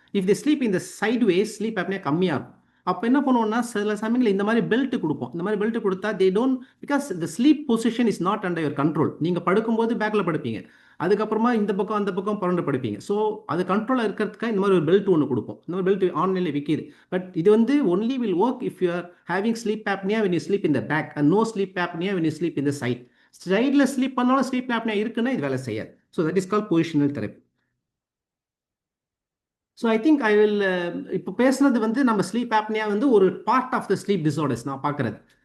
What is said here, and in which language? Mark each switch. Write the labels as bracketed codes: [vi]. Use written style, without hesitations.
[en] if the sleep [ta] இந்த side ways sleep apnoea கம்மியாக இருக்கும். அப்போ என்ன பண்ணுவோம்னா சில சமயங்களில் இந்த மாதிரி பெல்ட் கொடுப்போம். இந்த மாதிரி பெல்ட் கொடுத்தா [en] They don't, because the sleep position is not under your control. [ta] நீங்கள் படுக்கும்போது பேக்கில் படுப்பீங்க, அதுக்கப்புறமா இந்த பக்கம் அந்த பக்கம் புரண்டு படுப்பீங்க. ஸோ அது கண்ட்ரோலாக இருக்கிறதுக்காக இந்த மாதிரி ஒரு பெல்ட் ஒன்று கொடுப்போம். இந்த மாதிரி பெல்ட் ஆன்லைனில் விற்கிது. [en] but [ta] இது வந்து [en] Only will work if you are having sleep apnea when you sleep in the back and no sleep apnea when you sleep in the side. [ta] சைடில் ஸ்லீப் பண்ணாலும் ஸ்லீப் ஆப்னியா இருக்குன்னா இது வேலை செய்யாது. [en] So that is call positional therapy. So I think I will, [ta] இப்போ பேசுனது வந்து நம்ம ஸ்லீப் ஆப்னியா வந்து ஒரு part of the sleep disorders நான் பார்க்குறது.